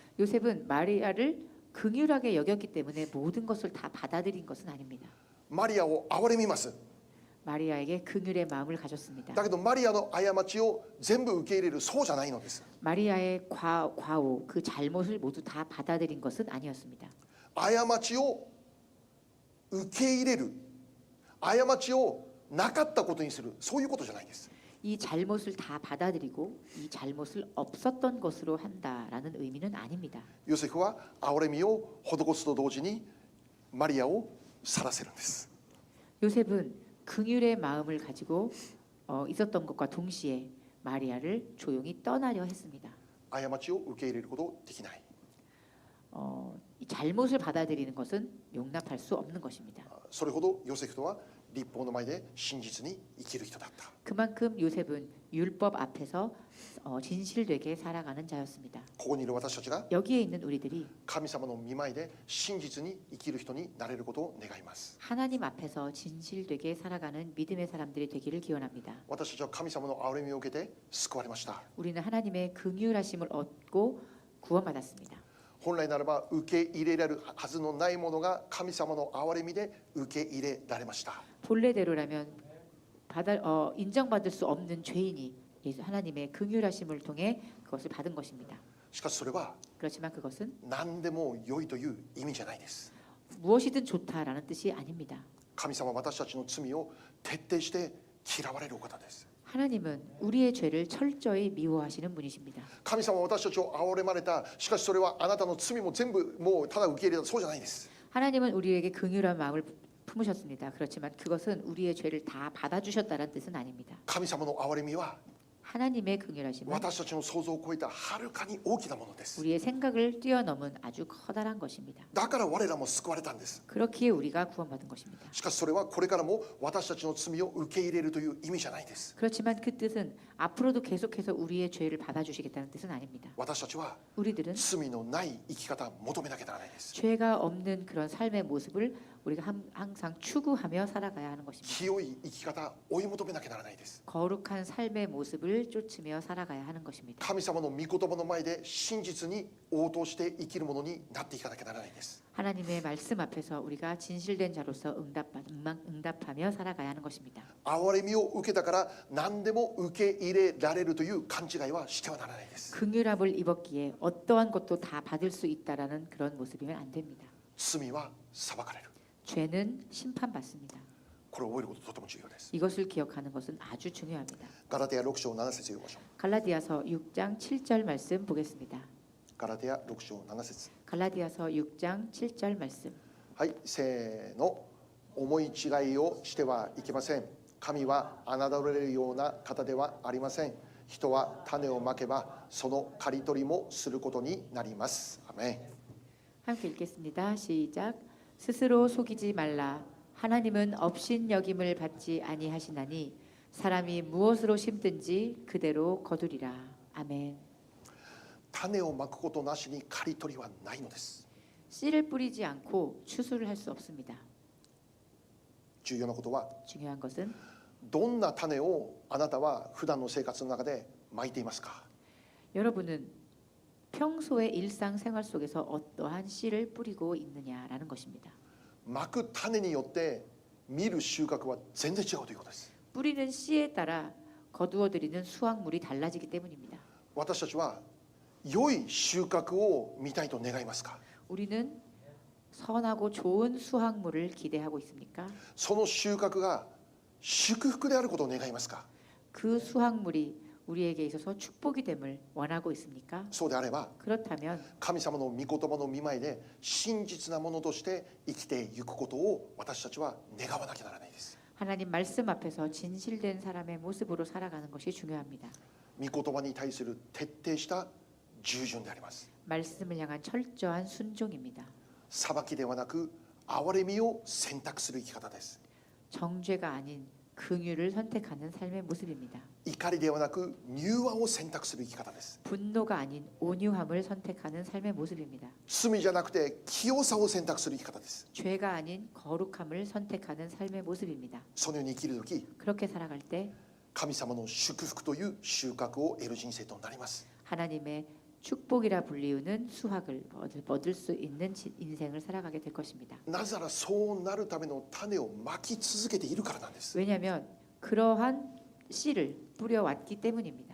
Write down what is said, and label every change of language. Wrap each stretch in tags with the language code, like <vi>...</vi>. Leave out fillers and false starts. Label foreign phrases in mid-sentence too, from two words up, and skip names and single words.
<ko>요셉은 마리아를 긍휼하게 여겼기 때문에 모든 것을 다 받아들인 것은 아닙니다.</ko> <ja>マリアを憐れみます。</ja> <ko>마리아에게 긍휼의 마음을 가졌습니다.</ko> <ja>だけどマリアの過ちを全部受け入れるそうじゃないのです。</ja> <ko>마리아의 과오, 그 잘못을 모두 다 받아들인 것은 아니었습니다.</ko> <ja>過ちを受け入れる、過ちをなかったことにする、そういうことじゃないです。</ja> <ko>이 잘못을 다 받아들이고 이 잘못을 없었던 것으로 한다라는 의미는 아닙니다.</ko> <ja>ヨセフは憐れみを施すと同時にマリアを去らせるんです。</ja> <ko>요셉은 긍휼의 마음을 가지고 있었던 것과 동시에 마리아를 조용히 떠나려 했습니다.</ko> <ja>過ちを受け入れることできない。</ja> <ko>이 잘못을 받아들이는 것은 용납할 수 없는 것입니다.</ko> <ja>それほどヨセフとは立法の前で真実に生きる人だった。</ja> <ko>그만큼 요셉은 율법 앞에서 진실되게 살아가는 자였습니다.</ko> <ja>ここにいる私たちが</ja> <ko>여기에 있는 우리들이</ko> <ja>神様の御前で真実に生きる人になれることを願います。</ja> <ko>하나님 앞에서 진실되게 살아가는 믿음의 사람들이 되기를 기원합니다.</ko> <ja>私たちは神様の憐れみを受けて救われました。</ja> <ko>우리는 하나님의 긍휼하심을 얻고 구원받았습니다.</ko> <ja>本来ならば受け入れられるはずのないものが神様の憐れみで受け入れられました。</ja> <ko>본래대로라면 인정받을 수 없는 죄인이 예수 하나님의 긍휼하심을 통해 그것을 받은 것입니다.</ko> <ja>しかしそれは</ja> <ko>그렇지만 그것은</ko> <ja>何でも良いという意味じゃないです。</ja> <ko>무엇이든 좋다라는 뜻이 아닙니다.</ko> <ja>神様は私たちの罪を徹底して嫌われるお方です。</ja> <ko>하나님은 우리의 죄를 철저히 미워하시는 분이십니다.</ko> <ja>神様は私たちを憐れまれた。しかしそれはあなたの罪も全部もうただ受け入れた。そうじゃないです。</ja> <ko>하나님은 우리에게 긍휼한 마음을 품으셨습니다. 그렇지만 그것은 우리의 죄를 다 받아주셨다는 뜻은 아닙니다.</ko> <ja>神様の憐れみは</ja> <ko>하나님의 긍휼하심은</ko> <ja>私たちの想像を超えたはるかに大きなものです。</ja> <ko>우리의 생각을 뛰어넘은 아주 커다란 것입니다.</ko> <ja>だから我らも救われたんです。</ja> <ko>그렇기에 우리가 구원받은 것입니다.</ko> <ja>しかしそれはこれからも私たちの罪を受け入れるという意味じゃないです。</ja> <ko>그렇지만 그 뜻은 앞으로도 계속해서 우리의 죄를 받아주시겠다는 뜻은 아닙니다.</ko> <ja>私たちは</ja> <ko>우리들은</ko> <ja>罪のない生き方を求めなきゃならないです。</ja> <ko>죄가 없는 그런 삶의 모습을 우리가 항상 추구하며 살아가야 하는 것입니다.</ko> <ja>清い生き方を追い求めなきゃならないです。</ja> <ko>거룩한 삶의 모습을 쫓으며 살아가야 하는 것입니다.</ko> <ja>神様の御言葉の前で真実に応答して生きるものになっていかなきゃならないです。</ja> <ko>하나님의 말씀 앞에서 우리가 진실된 자로서 응답하며 살아가야 하는 것입니다.</ko> <ja>憐れみを受けたから何でも受け入れられるという勘違いはしてはならないです。</ja> <ko>긍휼함을 입었기에 어떠한 것도 다 받을 수 있다라는 그런 모습이면 안 됩니다.</ko> <ja>罪は裁かれる。</ja> <ko>죄는 심판받습니다.</ko> <ja>これを覚えることとても重要です。</ja> <ko>이것을 기억하는 것은 아주 중요합니다.</ko> <ja>ガラテヤ6章7節読みましょう。</ja> <ko>갈라디아서 6장 7절 말씀 보겠습니다.</ko> <ja>ガラテヤ6章7節。</ja> <ko>갈라디아서 6장 7절 말씀.</ko> <ja>はい、せーの。思い違いをしてはいけません。神は侮れるような方ではありません。人は種をまけばその刈り取りもすることになります。アメン。</ja> <ko>함께 읽겠습니다. 시작. 스스로 속이지 말라. 하나님은 업신여김을 받지 아니하시나니 사람이 무엇으로 심든지 그대로 거두리라. 아멘.</ko> <ja>種をまくことなしに刈り取りはないのです。</ja> <ko>씨를 뿌리지 않고 추수를 할 수 없습니다.</ko> <ja>重要なことは</ja> <ko>중요한 것은</ko> <ja>どんな種をあなたは普段の生活の中でまいていますか。</ja> <ko>여러분은 평소의 일상생활 속에서 어떠한 씨를 뿌리고 있느냐라는 것입니다.</ko> <ja>まく種によって見る収穫は全然違うということです。</ja> <ko>뿌리는 씨에 따라 거두어들이는 수확물이 달라지기 때문입니다.</ko> <ja>私たちは良い収穫を見たいと願いますか。</ja> <ko>우리는 선하고 좋은 수확물을 기대하고 있습니까?</ko> <ja>その収穫が祝福であることを願いますか。</ja> <ko>그 수확물이 우리에게 있어서 축복이 됨을 원하고 있습니까?</ko> <ja>そうであれば</ja> <ko>그렇다면</ko> <ja>神様の御言葉の御前で真実なものとして生きていくことを私たちは願わなきゃならないです。</ja> <ko>하나님 말씀 앞에서 진실된 사람의 모습으로 살아가는 것이 중요합니다.</ko> <ja>御言葉に対する徹底した従順であります。</ja> <ko>말씀을 향한 철저한 순종입니다.</ko> <ja>裁きではなく憐れみを選択する生き方です。</ja> <ko>정죄가 아닌 긍휼을 선택하는 삶의 모습입니다.</ko> <ja>怒りではなく柔和を選択する生き方です。</ja> <ko>분노가 아닌 온유함을 선택하는 삶의 모습입니다.</ko> <ja>罪じゃなくて清さを選択する生き方です。</ja> <ko>죄가 아닌 거룩함을 선택하는 삶의 모습입니다.</ko> <ja>そのように生きるとき</ja> <ko>그렇게 살아갈 때</ko> <ja>神様の祝福という収穫を得る人生となります。</ja> <ko>하나님의 축복이라 불리우는 수확을 얻을 수 있는 인생을 살아가게 될 것입니다.</ko> <ja>なぜならそうなるための種をまき続けているからなんです。</ja> <ko>왜냐하면 그러한 씨를 뿌려왔기 때문입니다.</ko>